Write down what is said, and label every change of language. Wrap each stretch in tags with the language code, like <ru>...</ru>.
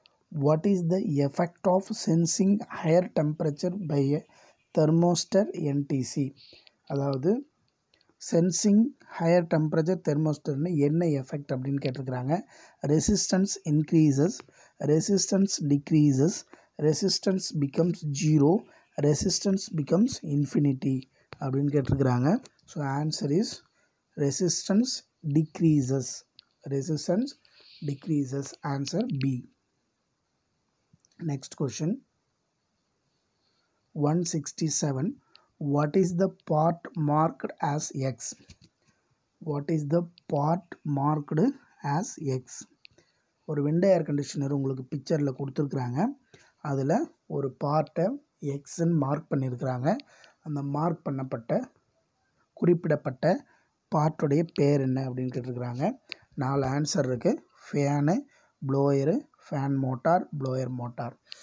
<en>What is the effect of sensing higher temperature by a thermostat NTC?</en> <ta>அதாவது sensing higher temperature தெர்மோஸ்டர்னு என்ன effect அப்படின்னு கேட்டிருக்கிறாங்க.</ta> <en>resistance increases, resistance decreases, resistance becomes 0, resistance becomes infinity</en> <ta>அப்படின்னு கேட்டிருக்கிறாங்க.</ta> <en>So answer is resistance decreases. Resistance decreases. Answer B. Next question 167. What is the part marked as X? What is the part marked as X?</en> <ta>ஒரு window air conditioner உங்களுக்கு பிக்சரில் கொடுத்துருக்குறாங்க. அதில் ஒரு பார்ட்டை எக்ஸ்ன்னு மார்க் பண்ணியிருக்கிறாங்க. அந்த மார்க் பண்ணப்பட்ட குறிப்பிடப்பட்ட பார்ட்டுடைய பேர் என்ன அப்படின்னு கேட்டிருக்கிறாங்க. 4 ஆன்சர் இருக்குது.</ta> <en>Fan, blower, fan motor, blower motor.</en>